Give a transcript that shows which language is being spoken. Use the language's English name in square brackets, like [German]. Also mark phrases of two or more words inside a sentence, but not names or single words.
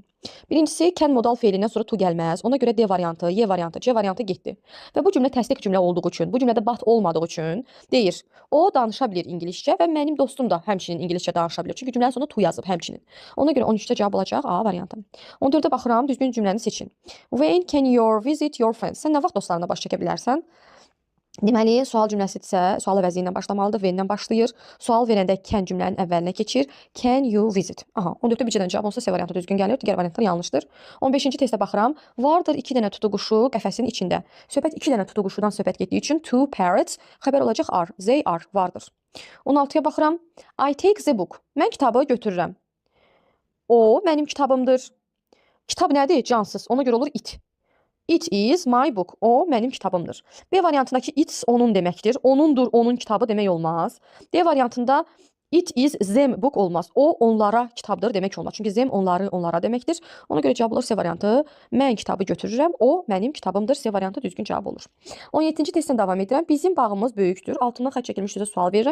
[Azerbaijani] Birincisi, can modal feilindən sonra to gəlməz. Ona görə D variantı, Y variantı, C variantı getdi. Və bu cümlə təsdiq cümlə olduğu üçün, bu cümlədə but olmadığı üçün deyir, o danışa bilir ingiliscə və mənim dostum da həmçinin ingiliscə danışa bilir. Çünki cümlənin sonunda to yazıb həmçinin. Ona görə 13-də cavab olacaq A variantı. 14-də baxıram, düzgün cümləni seçin. [English] When can you visit your friends? [Azerbaijani] Sən nə vaxt dostlarına baş çəkə bilərsən? Deməli, sual cümləsidirsə, sual əvəzi ilə başlamalıdır, when-dən başlayır. Sual verəndə can cümlənin əvvəlinə keçir. [English] Can you visit? [Azerbaijani] 14-də bir cədən cavab olsa C variantı düzgün gəlir, digər variantlar yanlışdır. 15-ci testə baxıram. Vardır 2 dənə tutuquşu qəfəsin içində. Söhbət 2 dənə tutuquşudan söhbət getdiyi üçün [English] two parrots [Azerbaijani] xəbər olacaq are. [English] They are, [Azerbaijani] vardır. 16-ya baxıram. [English] I take the book. [Azerbaijani] Mən kitabı götürürəm. O mənim kitabımdır. Kitab nədir? Cansız. Ona görə olur it. [English] It is my book. [Azerbaijani] O mənim kitabımdır. B variantındakı it's onun deməkdir. Onundur, onun kitabı demək olmaz. D variantında [English] it is them book [Azerbaijani] olmaz. O onlara kitabdır demək olmaz. Çünki them onları onlara deməkdir. Ona görə cavab olur C variantı. Mən kitabı götürürəm. O mənim kitabımdır. C variantı düzgün cavab olur. 17-ci testdən davam edirəm. Bizim bağımız böyükdür. Altından xətt çəkilmiş üzrə sual verirəm.